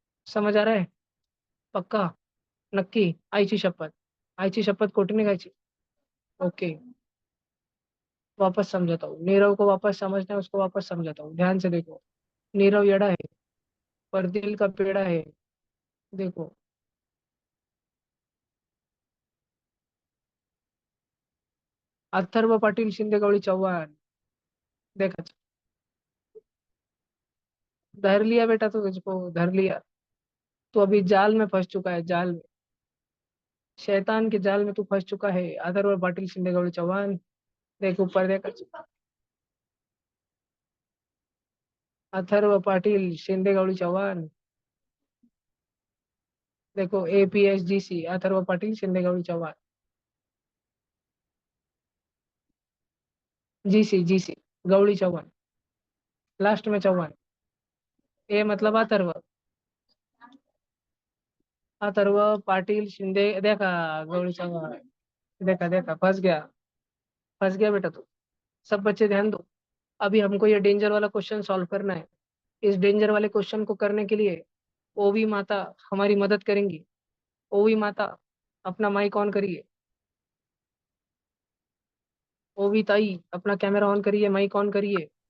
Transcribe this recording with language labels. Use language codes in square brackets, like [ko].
[hi] समझ आ रहा है? पक्का? [mr] नक्की? आईची शपथ? आईची शपथ कोटीने खायची? [hi] ओके, वापस समझाता हूँ। नीरव को वापस समझना है, उसको वापस समझाता हूँ, ध्यान से देखो। नीरव यड़ा है पर दिल का पेड़ा है। देखो अथर्व पाटील शिंदे गवळी चव्हाण, देखा, धर लिया बेटा, तू तुझको धर लिया। तू अभी जाल में फंस चुका है, जाल में, शैतान के जाल में तू फंस चुका है। अथर्व पाटिल शिंदे गवळी चव्हाण, देख ऊपर देख, अथर्व पाटिल शिंदे गवळी चव्हाण, देखो APSGC अथर्व पाटिल शिंदे गवळी चव्हाण, GC गवळी चव्हाण, लास्ट में चव्हाण, ए मतलब अथर्व, अथर्व पाटिल शिंदे, देखा गवळी चव्हाण, देखा देखा, फंस गया बेटा तू। सब बच्चे ध्यान दो, अभी हमको ये डेंजर वाला क्वेश्चन सॉल्व करना है। इस डेंजर वाले क्वेश्चन को करने के लिए ओवी माता हमारी मदद करेंगी। ओवी माता, अपना माइक ऑन करिए। ओवी ताई, अपना कैमरा ऑन करिए, माइक ऑन करिए।